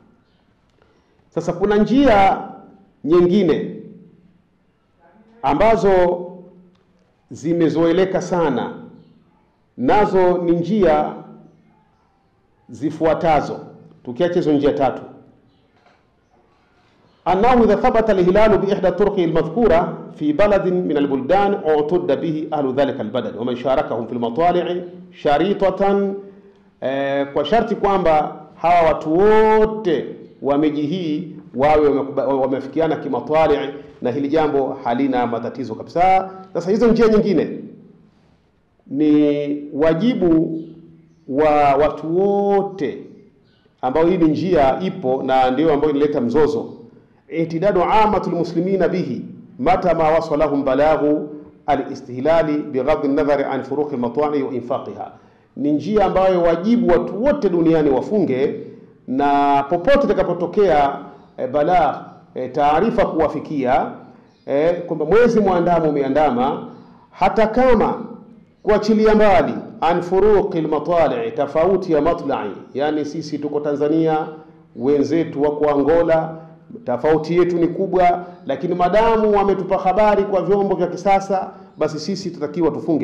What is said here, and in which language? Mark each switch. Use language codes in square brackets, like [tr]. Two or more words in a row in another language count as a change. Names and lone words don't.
[sw] Sasa kuna njia nyingine ambazo zimezoeleka sana, nazo ni njia zifuatazo, tukiacha hizo njia tatu. [ar] أنه إذا ثبت الهلال بإحدى الطرق المذكورة في بلد من البلدان اعتد به أهل ذلك البلد ومن شاركهم في المطالع شريطة, [sw] kwa sharti kwamba hawa watu wote wa miji hii wawe wamefikiana kimatwali, na hili jambo halina matatizo kabisa. Sasa hizo njia nyingine ni wajibu wa watu wote, ambao hii ni njia ipo na ndio ambayo inaleta mzozo. [ar] اعتداد عامة المسلمين به متى ما وصلهم بلاغ الاستهلال بغض النظر عن فروق المطالع واتفاقها. [sw] Ni njia ambayo wajibu watu wote duniani wafunge, na popote takapotokea balagh, taarifa kuwafikia kwamba mwezi muandamo umeandama, hata kama kuachilia mbali [ar] عن فروق المطالع', [sw] tofauti ya matla'i, yani sisi tuko Tanzania, wenzetu wako Angola, tofauti yetu ni kubwa, lakini madamu wametupa habari kwa vyombo vya kisasa, basi sisi tutakiwa tufunge.